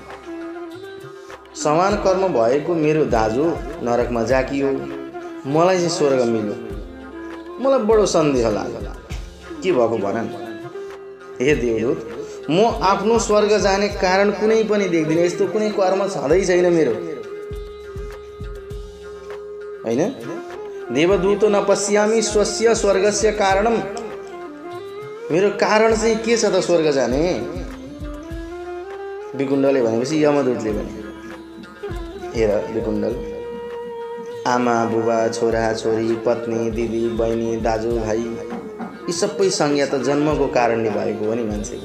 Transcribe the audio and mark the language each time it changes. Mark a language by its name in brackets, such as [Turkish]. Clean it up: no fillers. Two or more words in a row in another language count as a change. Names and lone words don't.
[Nepali] समान कर्म भएको मेरो दाजु नरकमा जाकियो, मलाई चाहिँ स्वर्ग मिल्यो। मलाई बडो सन्देह लाग्यो, के भएको भन। हे देवदूत, म आफ्नो स्वर्ग जाने कारण कुनै पनि देख्दिनँ। यस्तो कुनै कर्म छँदै छैन मेरो, हैन? [Sanskrit] देवदूतो न पश्यामि स्वस्य स्वर्गस्य कारणम। [Nepali] मेरो कारण चाहिँ के छ त स्वर्ग जाने? विकुण्डले भनेपछि यमदूतले भने, हेर विकुण्डल, आमा बुबा, छोरा छोरी, पत्नी, दिदी बहिनी, दाजु भाइ, यी सबै संज्ञा त जन्मको कारणले भएको हो नि मान्छेको।